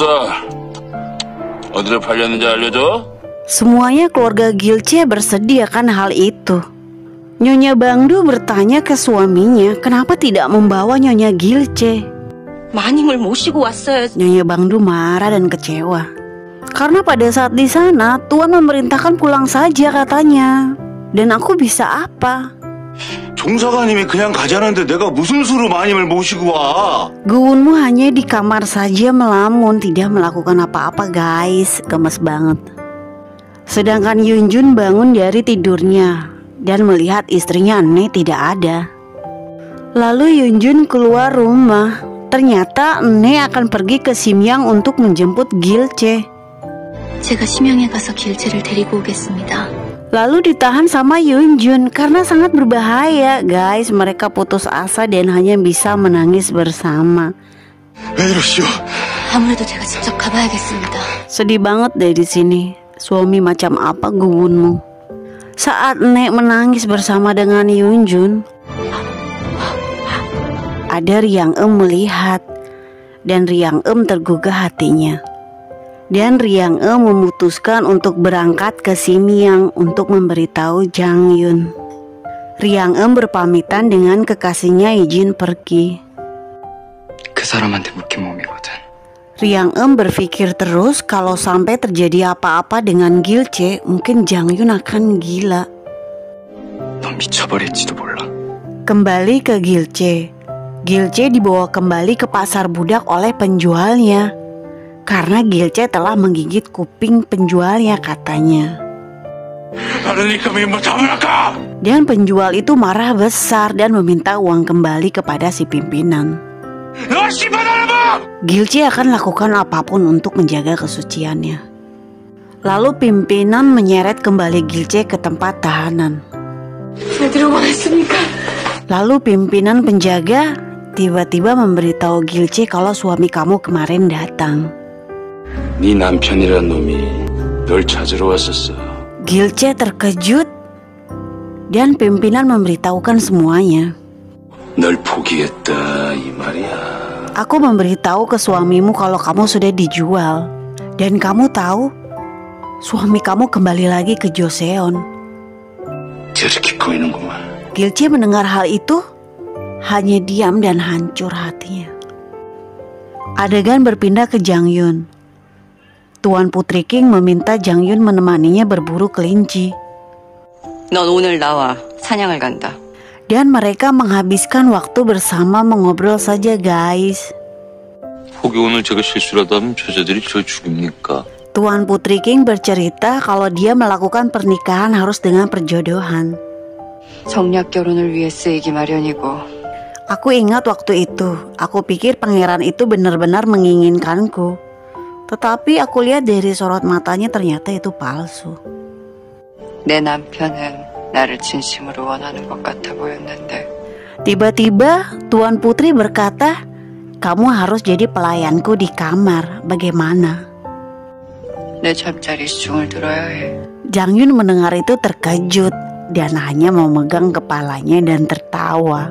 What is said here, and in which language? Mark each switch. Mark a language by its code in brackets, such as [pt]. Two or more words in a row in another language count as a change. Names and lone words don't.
[ko] 어디로 팔렸는지 알려줘? [id] Semuanya keluarga Gilce bersedia kan hal itu. Nyonya Bangdu bertanya ke suaminya, kenapa tidak membawa Nyonya Gilce? [ko] 마님을 모시고 왔어요. [id] Nyonya Bangdu marah dan kecewa. Karena pada saat di sana Tuan memerintahkan pulang saja katanya. Dan aku bisa apa? [ko] 종사관님이 그냥 가자는데 내가 무슨 수로 마님을 모시고 와? [id] Guwunmu hanya di kamar saja melamun, tidak melakukan apa-apa guys. Gemes banget. Sedangkan Yun Jun bangun dari tidurnya dan melihat istrinya Ene tidak ada. Lalu Yun Jun keluar rumah. Ternyata Ene akan pergi ke Simyang untuk menjemput Gilce. [ko] 제가 심양에 가서 길체를 데리고 오겠습니다. [id] Lalu ditahan sama Yun Jun karena sangat berbahaya guys. Mereka putus asa dan hanya bisa menangis bersama. [ko] 왜 이러시오? 아무래도 제가 직접 가봐야겠습니다. [id] Sedih banget deh di sini. Suami macam apa Guwunmu? Saat Nek menangis bersama dengan Yun Jun, ada Riang Em melihat dan Riang Em tergugah hatinya. Dan Riang Em memutuskan untuk berangkat ke Simyang untuk memberitahu Jang Yun. Riang Em berpamitan dengan kekasihnya izin pergi. [ko] 그 사람한테 묶인 몸이거든. [id] Riang Em berpikir terus kalau sampai terjadi apa-apa dengan Gilce, mungkin Jang Yun akan gila. [ko] 넌 미쳐버릴지도 몰라. [id] Kembali ke Gilce. Gilce dibawa kembali ke pasar budak oleh penjualnya. Karena Gilce telah menggigit kuping penjualnya katanya. Dan penjual itu marah besar dan meminta uang kembali kepada si pimpinan. Gilce akan lakukan apapun untuk menjaga kesuciannya. Lalu pimpinan menyeret kembali Gilce ke tempat tahanan. [ko] 왜 들어보냈습니까? [id] Lalu pimpinan penjaga tiba-tiba memberitahu Gilce kalau suami kamu kemarin datang. [ko] 네 남편이란 놈이 널 찾으러 왔었어. [id] Gilce terkejut dan pimpinan memberitahukan semuanya. [ko] 널 포기했다 이 말이야. [id] Aku memberitahu ke suamimu kalau kamu sudah dijual. Dan kamu tahu, suami kamu kembali lagi ke Joseon. [ko] 저렇게 보이는구만. [id] Gilce mendengar hal itu, hanya diam dan hancur hatinya. Adegan berpindah ke Jangyun. Tuan Putri King meminta Jangyun menemaninya berburu kelinci. [ko] 넌 오늘 나와. 사냥을 간다. [id] Dan mereka menghabiskan waktu bersama mengobrol saja, guys. [ko] 혹여 오늘 제가 실수라도 하면 저자들이 저 죽입니까? [id] Tuan Putri King bercerita kalau dia melakukan pernikahan harus dengan perjodohan. [ko] 정략 결혼을 위해 쓰이기 마련이고 [id] Aku ingat waktu itu, aku pikir pangeran itu benar-benar menginginkanku. Tetapi aku lihat dari sorot matanya ternyata itu palsu. [ko] 내 남편은 나를 진심으로 원하는 것 같아 보였는데 [id] Tiba-tiba Tuan Putri berkata, kamu harus jadi pelayanku di kamar, bagaimana? [ko] 내 잠자리 시중을 들어야 해. [id] Jangyun mendengar itu terkejut dan hanya memegang kepalanya dan tertawa.